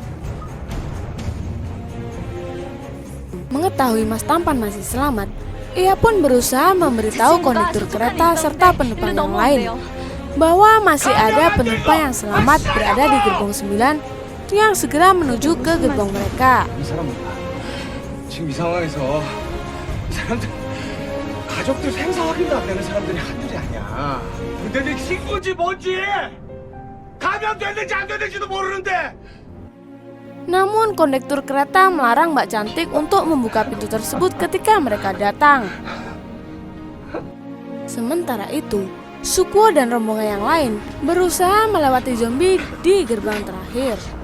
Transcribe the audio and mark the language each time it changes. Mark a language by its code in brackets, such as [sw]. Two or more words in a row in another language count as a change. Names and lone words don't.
[id] Mengetahui Mas Tampan masih selamat, ia pun berusaha memberitahu konduktur kereta serta penumpang yang lain bahwa masih ada penumpang yang selamat berada di gerbong 9 yang segera menuju ke gerbong mereka. [ko] 지금 이 상황에서 이 사람들 가족들 생사 확인도 안 되는 사람들이 한둘이 아니야. 근데 네 친구인지 뭔지 감염됐는지 안 됐는지도 모르는데. [id] Namun kondektur kereta melarang Mbak Cantik untuk membuka pintu tersebut ketika mereka datang. Sementara itu, Sukuo dan rombongan yang lain berusaha melewati zombie di gerbang terakhir.